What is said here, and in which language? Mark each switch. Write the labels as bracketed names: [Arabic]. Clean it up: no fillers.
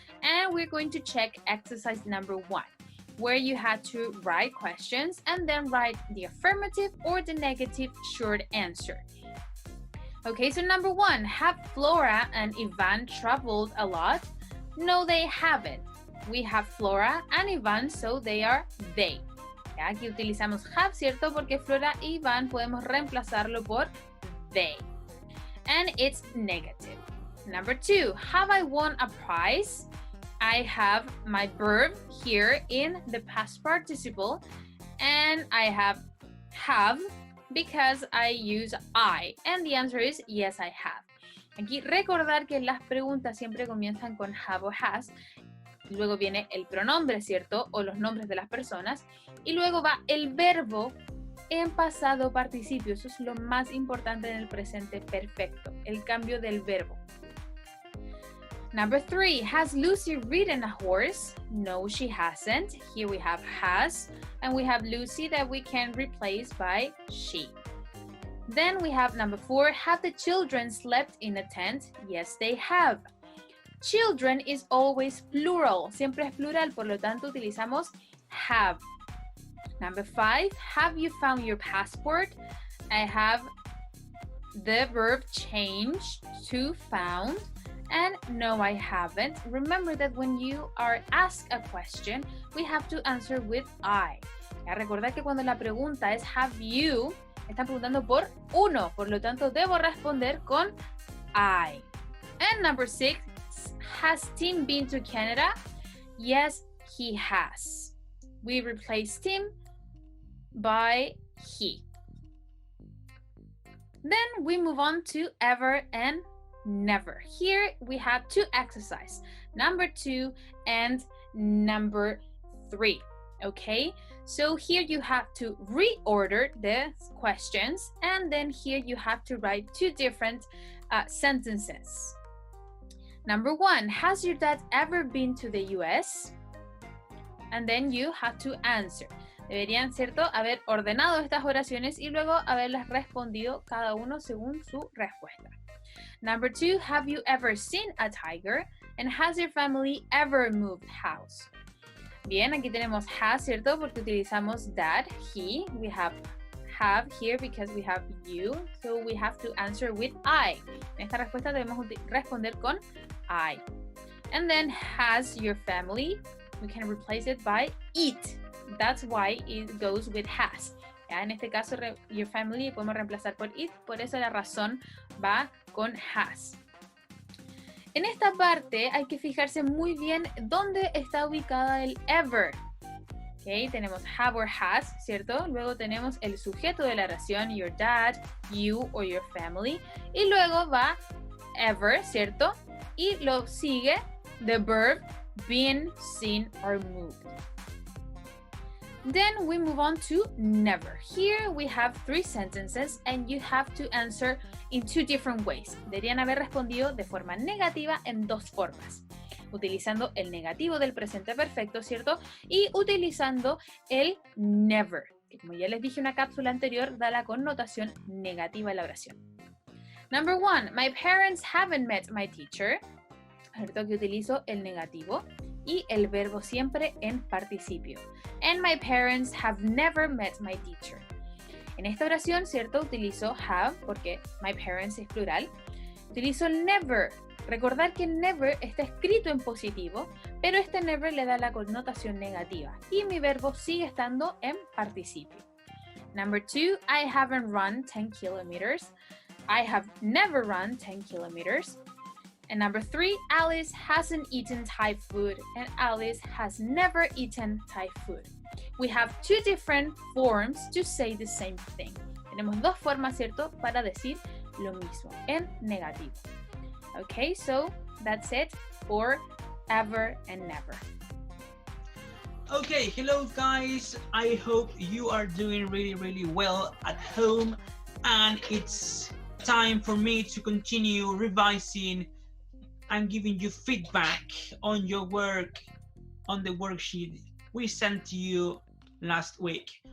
[English] And we're going to check exercise number 1, where you had to write questions and then write the affirmative or the negative short answer. Okay, so number 1, have Flora and Ivan traveled a lot? No, they haven't. We have Flora and Ivan, so they are they. [Spanish] Aquí utilizamos have, ¿cierto? Porque Flora y Iván podemos reemplazarlo por they. [English] And it's negative. Number 2, have I won a prize? I have my verb here in the past participle. And I have because I use I. And the answer is yes, I have. [Spanish] Aquí recordar que las preguntas siempre comienzan con have o has. Luego viene el pronombre, ¿cierto? O los nombres de las personas. Y luego va el verbo en pasado participio. Eso es lo más importante en el presente perfecto. El cambio del verbo. [English] Number 3, has Lucy ridden a horse? No, she hasn't. Here we have has. And we have Lucy that we can replace by she. Then we have number 4, have the children slept in a tent? Yes, they have. Children is always plural. [Spanish] Siempre es plural, por lo tanto utilizamos have. [English] Number 5, have you found your passport? I have the verb changed to found. And no, I haven't. Remember that when you are asked a question, we have to answer with I. [Spanish] Ya, recordad que cuando la pregunta es have you, están preguntando por uno, por lo tanto debo responder con I. [English] And number 6, has Tim been to Canada? Yes, he has. We replace Tim by he. Then we move on to ever and never. Here we have 2 exercises, number 2 and number 3. Okay, so here you have to reorder the questions, and then here you have to write 2 different sentences. Number 1, has your dad ever been to the US? And then you have to answer. [Spanish] Deberían, ¿cierto?, haber ordenado estas oraciones y luego haberlas respondido cada uno según su respuesta. [English] Number 2, have you ever seen a tiger? And has your family ever moved house? [Spanish] Bien, aquí tenemos has, ¿cierto? Porque utilizamos that, he. [English] We have here because we have you. So we have to answer with I. [Spanish] En esta respuesta debemos responder con I. [English] And then has your family? We can replace it by it. That's why it goes with has. [Spanish] Ya, en este caso, your family podemos reemplazar por it, por eso la razón va con has. En esta parte hay que fijarse muy bien dónde está ubicada el ever. Okay, tenemos have or has, ¿cierto? Luego tenemos el sujeto de la oración, your dad, you or your family. Y luego va ever, ¿cierto? Y lo sigue [English] the verb been, seen, or moved. Then we move on to never. Here we have 3 sentences and you have to answer in 2 different ways. [Spanish] Deberían haber respondido de forma negativa en 2 formas. Utilizando el negativo del presente perfecto, ¿cierto? Y utilizando el never, que como ya les dije en una cápsula anterior, da la connotación negativa a la oración. [English] Number 1, my parents haven't met my teacher. [Spanish] ¿Cierto? Que utilizo el negativo y el verbo siempre en participio. [English] And my parents have never met my teacher. [Spanish] En esta oración, ¿cierto? Utilizo have porque my parents es plural. Utilizo never, Recordar que never está escrito en positivo, pero este never le da la connotación negativa y mi verbo sigue estando en participio. [English] Number 2, I haven't run 10 kilometers. I have never run 10 kilometers. And number 3, Alice hasn't eaten Thai food and Alice has never eaten Thai food. We have two different forms to say the same thing. [Spanish] Tenemos dos formas, ¿cierto?, para decir lo mismo en negativo. [English] Okay, so that's it for ever and never. Okay, hello guys. I hope you are doing really well at home, and it's time for me to continue revising and giving you feedback on your work on the worksheet we sent to you last week.